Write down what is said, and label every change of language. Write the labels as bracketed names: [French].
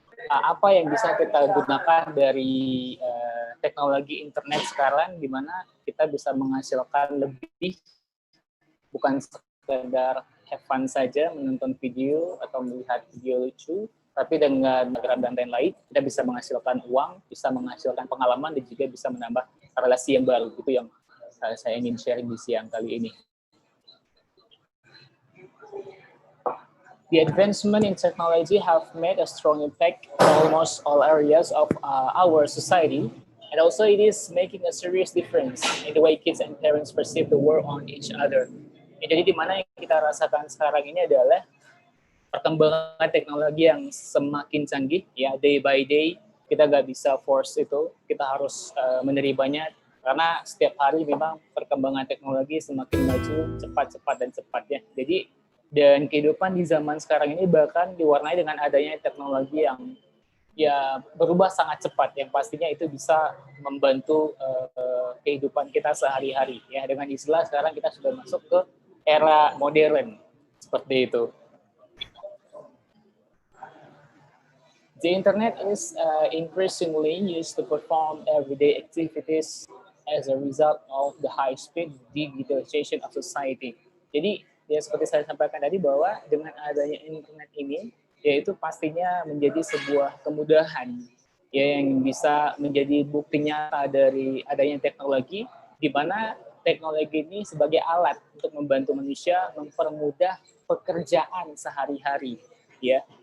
[Indonesian] Apa yang bisa kita gunakan dari teknologi internet sekarang, di mana kita bisa menghasilkan lebih, bukan sekedar [English] have fun [Indonesian] saja menonton video atau melihat video lucu, tapi dengan program dan lain-lain kita bisa menghasilkan uang, bisa menghasilkan pengalaman, dan juga bisa menambah relasi yang baru. Itu yang saya ingin sharing di siang kali ini. [English] The advancement in technology have made a strong impact on almost all areas of our society, and also it is making a serious difference in the way kids and parents perceive the world on each other. [Indonesian] Jadi di mana yang kita rasakan sekarang ini adalah perkembangan teknologi yang semakin canggih, ya, [English] day by day. [Indonesian] Kita nggak bisa force itu, kita harus menerimanya, karena setiap hari memang perkembangan teknologi semakin maju cepat ya. Jadi dan kehidupan di zaman sekarang ini bahkan diwarnai dengan adanya teknologi yang ya berubah sangat cepat, yang pastinya itu bisa membantu kehidupan kita sehari-hari, ya. Dengan istilah sekarang kita sudah masuk ke era modern, seperti itu. [English] The internet is increasingly used to perform everyday activities as a result of the high-speed digitalization of society. [Indonesian] Jadi, ya seperti saya sampaikan tadi, bahwa dengan adanya internet ini, yaitu pastinya menjadi sebuah kemudahan, ya, yang bisa menjadi bukti nyata dari adanya teknologi, di mana teknologi ini sebagai alat untuk membantu manusia mempermudah pekerjaan sehari-hari, ya.